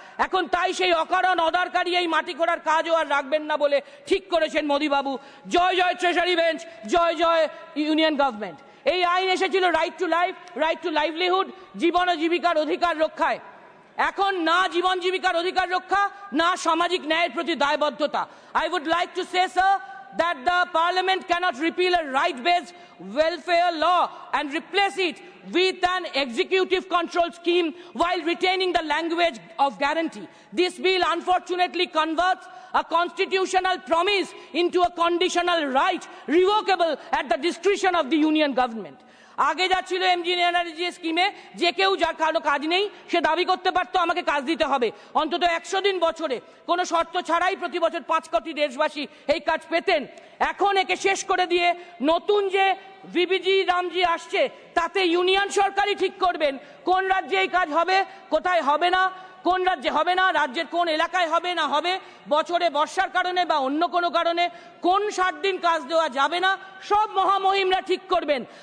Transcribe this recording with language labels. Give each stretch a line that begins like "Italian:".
Bangla: এখন তাই সেই অকারণ অদারকারী এই মাটি খোঁড়ার কাজও আর রাখবেন না বলে ঠিক করেছেন মোদিবাবু। জয় জয় ট্রেজারি বেঞ্চ, জয় জয় ইউনিয়ন গভর্নমেন্ট। এই আইন এসেছিল
English: right to life, right to livelihood,
Bangla: জীবন ও জীবিকার অধিকার রক্ষায়। এখন না জীবন জীবিকার অধিকার রক্ষা, না সামাজিক ন্যায়ের প্রতি দায়বদ্ধতা।
English: I would like to say sir that the parliament cannot repeal a right-based welfare law and replace it with an executive control scheme while retaining the language of guarantee. This bill unfortunately converts a constitutional promise into a conditional right revocable at the discretion of the union government.
Bangla: আগে যা ছিল MG স্কিমে যে কেউ যার কারো কাজ নেই সে দাবি করতে পারতো আমাকে কাজ দিতে হবে, অন্তত 100 দিন বছরে কোনো শর্ত ছাড়াই প্রতি বছর 5 কোটি দেশবাসী এই কাজ পেতেন। এখন একে শেষ করে দিয়ে নতুন যে ভিবিজি রামজি আসছে তাতে ইউনিয়ন সরকারই ঠিক করবেন কোন রাজ্যে এই কাজ হবে, কোথায় হবে না, কোন রাজ্যে হবে না, রাজ্যের কোন এলাকায় হবে না হবে, বছরে বর্ষার কারণে বা অন্য কোনো কারণে কোন 60 দিন কাজ দেওয়া যাবে না, সব মহামহিমরা ঠিক করবেন।